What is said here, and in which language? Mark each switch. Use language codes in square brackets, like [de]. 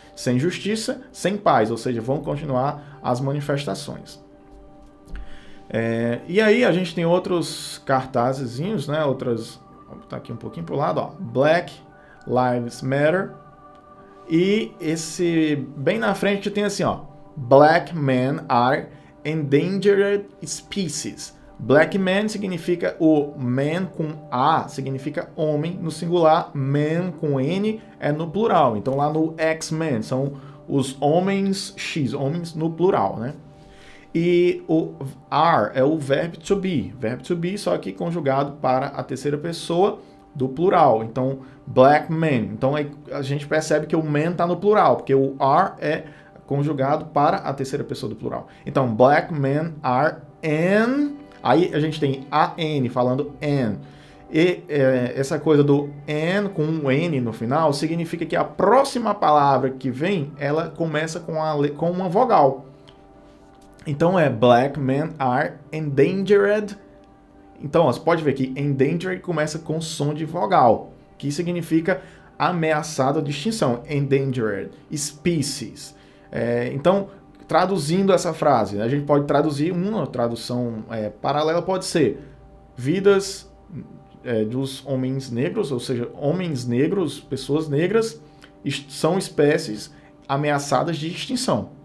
[pt] Sem justiça, sem paz. Ou seja, vão continuar as manifestações. E aí a gente tem outros cartazezinhos, né? Vou botar aqui um pouquinho pro lado, ó. [en] Black Lives Matter. [pt] E esse bem na frente tem assim, ó. [en] Black men are endangered species. [pt] Black man significa o man com A, significa homem no singular, man com N é no plural. Então lá no X-Men são os homens X, homens no plural, né? E o are é o verbo to be, só que conjugado para a terceira pessoa do plural. Então, black men. Então, a gente percebe que o man está no plural, porque o are é conjugado para a terceira pessoa do plural. Então, [en] black men are [pt] Aí a gente tem an falando an. E essa coisa do and com um N no final significa que a próxima palavra que vem, ela começa com uma vogal. Então [en] black men are endangered. [pt] Então você pode ver que endangered começa com som de vogal, que significa ameaçado de extinção. [en] Endangered species. [pt] Então, traduzindo essa frase, a gente pode traduzir, uma tradução paralela pode ser vidas dos homens negros, ou seja, homens negros, pessoas negras, são espécies ameaçadas de extinção.